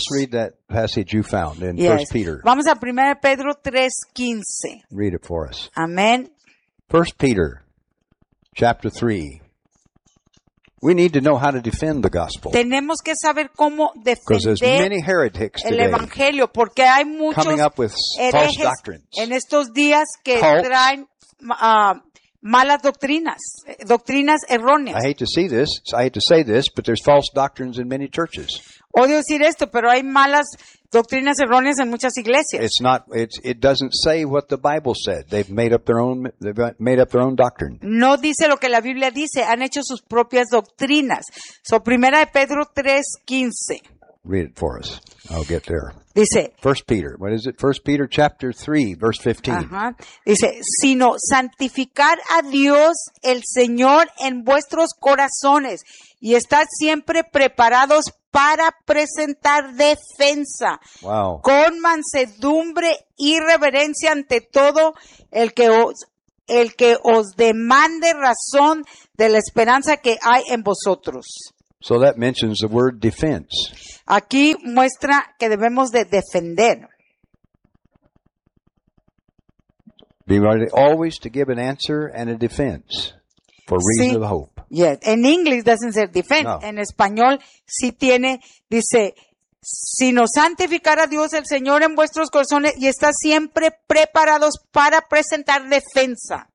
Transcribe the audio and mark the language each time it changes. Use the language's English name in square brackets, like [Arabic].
[English] Let's read that passage you found in yes. 1 Peter. [Spanish] Vamos a 1 Pedro 3:15. [English] Read it for us. Amen. 1 Peter chapter 3. We need to know how to defend the gospel. [Spanish] Tenemos que saber cómo defender el evangelio, porque hay muchos herejes en estos días que traen malas doctrinas, doctrinas erróneas. [English] I hate to see this, I hate to say this, but there's false doctrines in many churches. [Spanish] Odio decir esto, pero hay malas doctrinas erróneas en muchas iglesias. [English] It's not, it doesn't say what the Bible said. They've made up their own doctrine. [Spanish] No dice lo que la Biblia dice. Han hecho sus propias doctrinas. So, Primera de Pedro 3:15. [English] read it for us. I'll get there. [Spanish] Dice, [English] First Peter. What is it? First Peter chapter 3, verse 15. [Spanish] Dice, sino santificar a Dios el Señor en vuestros corazones y estar siempre preparados para presentar defensa. [English] Wow. [Spanish] Con mansedumbre y reverencia ante todo el que os demande razón de la esperanza que hay en vosotros. [English] So that mentions the word defense. [Spanish] Aquí muestra que debemos de defender. [English] Be ready always to give an answer and a defense for reason of hope. Yes, in English doesn't say defense. [Spanish] No. En español sí tiene, dice, sino santificar a Dios el Señor en vuestros corazones y estar siempre preparados para presentar defensa.